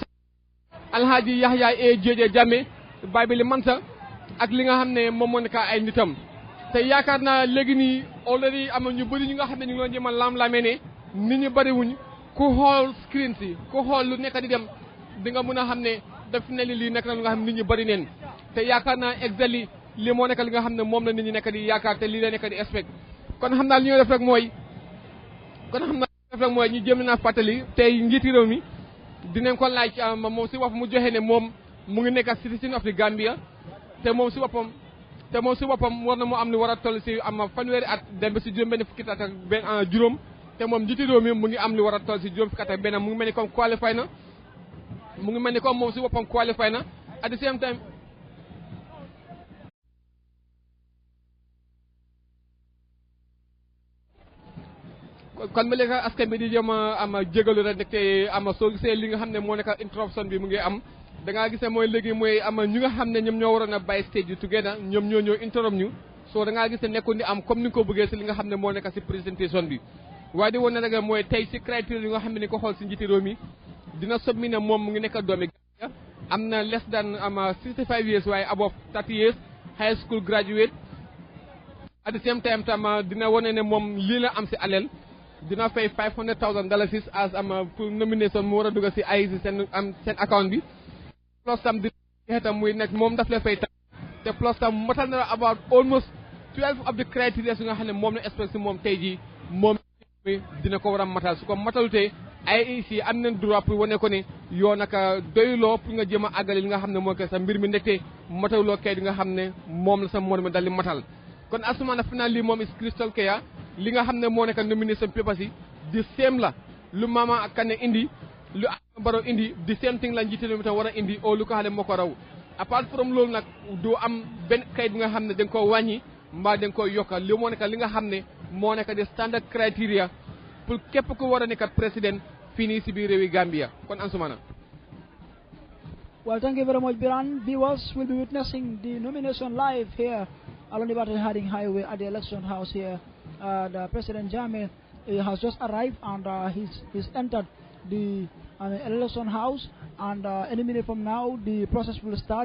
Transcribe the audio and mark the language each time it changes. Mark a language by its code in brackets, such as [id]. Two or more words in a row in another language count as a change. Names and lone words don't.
[wo] Alhaji Yahya JJ Jammeh Bible Mansa ak li nga xam ne moom moo nekk ay nitam te yaakaar naa léegi nii already am ñu bëri ñu nga xam ne ñu ngi doon jëmal lam-lamee ne nit ñi bëriwuñ ku xool screen si ku xool lu nekk di dem di nga mën a xam ne daf ne lii nekk na lu nga xam ne nit ñi bëri neen te yaakaar naa exactly li moo nekk li nga xam ne moom la nit ñi nekk di yaakaar te lii la nekk di expect kon xam naa li ñoo def rek mooy ñu jëm naa fàttali tey njiiti réew mi dinañ ko laaj moom si boppam mu joxe ne moom mu ngi nekk [en] citizen of the Gambia [wo] te moom si boppam war na mu am ni war a toll si am fanweeri at dem ba si juróom benn fukki at ak juróom te moom njiiti réew mi mu ngi am li war a toll si juróom fukki at ak benn mu ngi mel ni [fr] comme qualifié [wo] na mu ngi mel ni comme moom si boppam qualifié na [en] at the same time [wo] kon ba léegi askan bi di jëm am jégalu rek te am soo gisee li nga xam ne moo nekk interruption bi mu ngi am da ngaa gis ne mooy léegi mooy am ñu nga xam ne ñoom ñoo waroon a bàyyi stage bi together ñoom ñoo ñëw interrupt ñu soo da ngaa gis ne nekkul ni am comme ni nga ko bëggee si li nga xam ne moo nekk si présentation bi waaye di woon ne rek mooy tey si criteria yi nga xam ne ni ko xool si njiiti réew mi dina sobmi ne moom mu ngi nekk doomi Gambia am na [en] less than 65 years [wo] waaye [en] above 30 years high school graduate at the same time [wo] tam dina wane ne moom lii la am si aleel dina fay $500,000 as pour nomination mu war a dugg si ay si seen account bi plus tam di tam muy nekk moom daf la fay tam te plus tam matal na [en] about almost 12 of the criteria [wo] su nga xam ne moom la espèce si moom tey jii moom dina ko war a matal su ko matalutee IEC am nañ [fr] droit pour [wo] wane ko ne yoo naka doyloo pour nga jëm a àggale li nga xam ne moo koy sa mbir mi ndekte mataluloo kay di nga xam ne moom la sa morom dal di matal kon asumana final lii moom [en] is crystal clear [wo] li nga xam ne moo nekk [en] nomination papers [wo] yi di same la lu Mama Kane indi lu Adama Barrow indi di [en] same thing [wo] la njiité mi tam war a indi o lu ko xam ne moo ko raw [en] apart from [wo] loolu nag du am benn kayit bi nga xam ne da nga koo wàññi mbaa da nga koy yokka li moo nekk li nga xam ne moo nekk di [en] standard criteria [wo] pour képp ku war a nekk président fii nii si biir réewi Gambia kon Ansumana. [en] Well, thank you very much, Biran. Viewers will be witnessing the nomination live here along the Battle Harding Highway at the election house here. The President Jammeh has just arrived and he's entered the election house, and any minute from now the process will start.